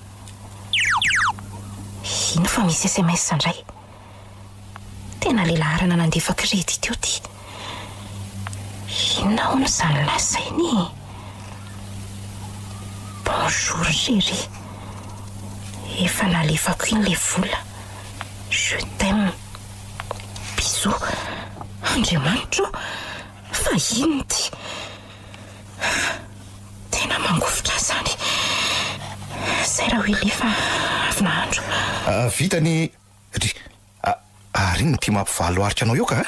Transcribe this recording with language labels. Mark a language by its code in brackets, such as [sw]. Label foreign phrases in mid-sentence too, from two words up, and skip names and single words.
[mg] Ino fa misy SMS indray? Tena le laharana nandefa kredy teo ty. Inona hono izany lasainy? [fr] Bonjour chérie. [mg] Efa nalefako iny le vola. [fr] Je t'aime. Bisous. [mg] Andriamanitro, fa ino ty? Tena mangofotra zany. Zay raha hoe lefa avy nahandro. Vitany ary ny tia mampivalo aritra anao io ka?